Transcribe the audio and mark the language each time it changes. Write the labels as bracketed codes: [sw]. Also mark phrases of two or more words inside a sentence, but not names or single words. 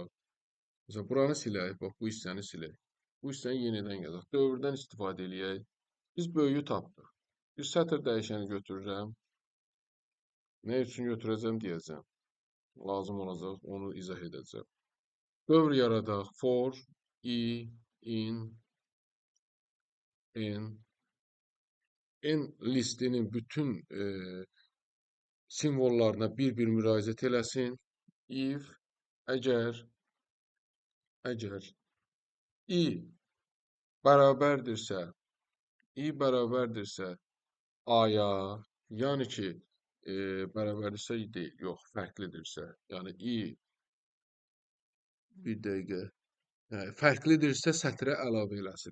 [az] Məsələn, buranı silək. Bax, bu hissəni silək. Bu hissəni yenidən yazaq. Dövrdən istifadə eləyək. Biz böyüyü tapdıq. Bir sətr dəyişəni götürürəm. Nə üçün götürəcəm deyəcəm. Lazım olacaq, onu izah edəcəm. Dövr yaradaq. [en] For, i, in, n. [az] N listinin bütün simvollarına bir-bir müraciət eləsin. If, əgər i bərabərdirsə a-ya, yəni ki, bərabərdirsə deyil, yox, fərqlidirsə, yəni bir dəqiqə, fərqlidirsə sətrə əlavə eləsin.